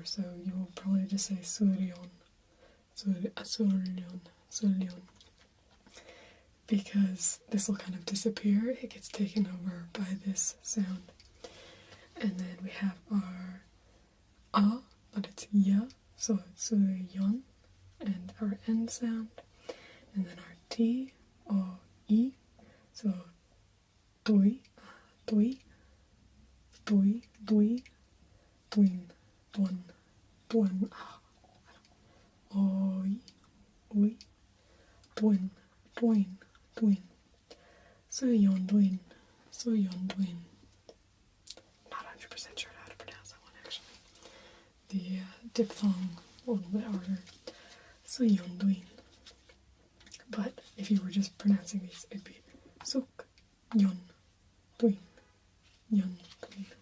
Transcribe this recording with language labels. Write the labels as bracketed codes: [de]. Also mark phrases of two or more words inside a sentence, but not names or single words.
[en] So you'll probably just say suryon, suryon, because this will kind of disappear. It gets taken over by this sound. And then we have our a, but it's ya, so it's suryon, and our end sound. And then our t, o, i, so dui, dui, dui, dui, duin, duan, duan, oi, ui, duin, duin, duin, suyon, duin, suyon, duin. Not 100% sure how to pronounce that one actually. The diphthong a little bit harder. Suyon, duin. But if you were just pronouncing these, it'd be suk, yon, duin, yon, duin.